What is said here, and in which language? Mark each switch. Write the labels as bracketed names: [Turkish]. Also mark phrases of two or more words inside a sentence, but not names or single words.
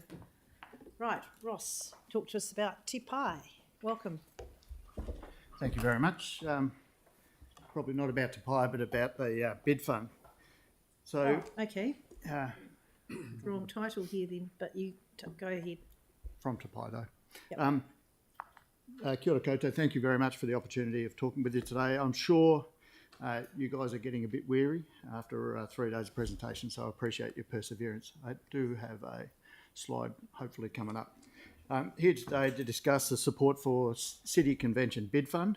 [English] Right, Ross, talk to us about Te Pai. Welcome. Thank you very much. Probably not about Te Pai, but about the bid fund. So, okay. Wrong title here then, but you go ahead. From Te Pai though. Yep. [Māori] Kia ora koutou, [English] thank you very much for the opportunity of talking with you today. I'm sure you guys are getting a bit weary after 3 days of presentation, so I appreciate your perseverance. I do have a slide hopefully coming up. Here today to discuss the support for City Convention Bid Fund.